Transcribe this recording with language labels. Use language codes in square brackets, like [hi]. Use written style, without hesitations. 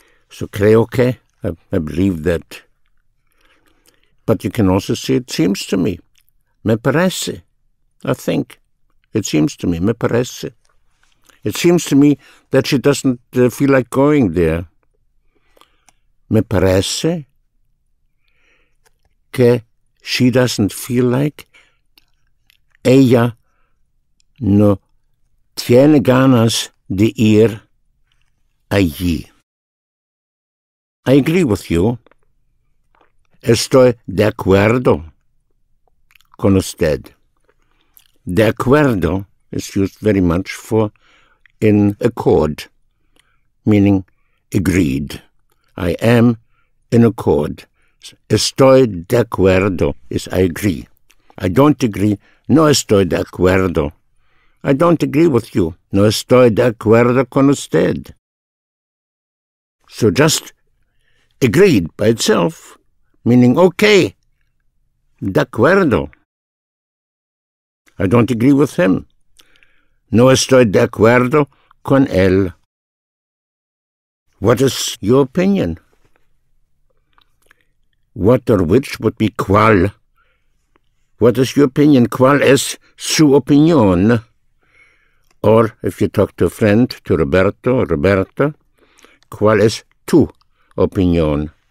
[en] So creo que, I believe that. But you can also say it seems to me. Me parece. I think. It seems to me. Me parece. It seems to me that she doesn't feel like going there. Me parece que she doesn't feel like. [es] Ella no tiene ganas de ir allí. I agree with you. Estoy de acuerdo con usted. [en] De acuerdo is used very much for in accord, meaning agreed. I am in accord. Estoy de acuerdo is I agree. I don't agree. No estoy de acuerdo. I don't agree with you. [es] No estoy de acuerdo con usted. [en] So just agreed by itself, meaning okay, de acuerdo. I don't agree with him. [es] No estoy de acuerdo con él. [en] What is your opinion? What or which would be cuál. What is your opinion? ¿Cuál es su opinión? Or if you talk to a friend, to Roberto or Roberta, ¿cuál es tu opinión?